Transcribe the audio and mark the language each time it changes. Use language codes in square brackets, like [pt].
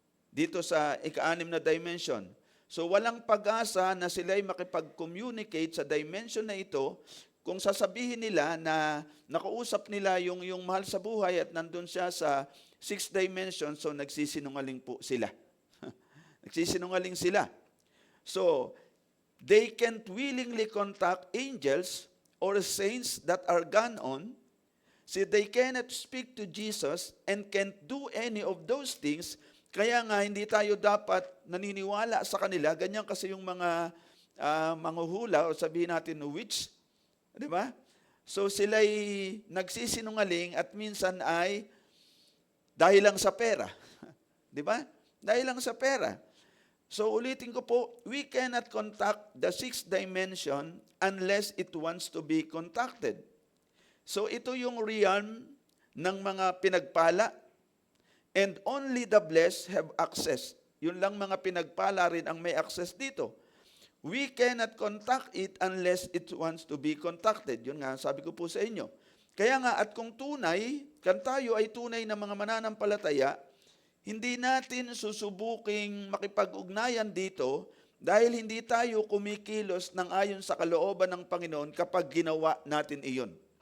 [tl] Dito sa ika-6 na dimension. So walang pag-asa na sila'y makipag-communicate sa dimension na ito kung sasabihin nila na nakausap nila yung mahal sa buhay at nandun siya sa sixth dimension, so nagsisinungaling po sila. Nagsisinungaling sila. [en] So, they can't willingly contact angels or saints that are gone on. See, they cannot speak to Jesus and can't do any of those things. [tl] Kaya nga, hindi tayo dapat naniniwala sa kanila. Ganyan kasi yung mga manghuhula o sabihin natin witch. Di ba? So, sila'y nagsisinungaling at minsan ay dahil lang sa pera. Di ba? Dahil lang sa pera. So ulitin ko po, [en] we cannot contact the sixth dimension unless it wants to be contacted. [tl] So ito yung realm ng mga pinagpala, [en] and only the blessed have access. [tl] Yun lang mga pinagpala rin ang may access dito. [en] We cannot contact it unless it wants to be contacted. [tl] Yun nga, sabi ko po sa inyo. Kaya nga, at kung tayo ay tunay na mga mananampalataya, hindi natin susubuking makipag-ugnayan dito dahil hindi tayo kumikilos ng ayon sa kalooban ng Panginoon kapag ginawa natin iyon.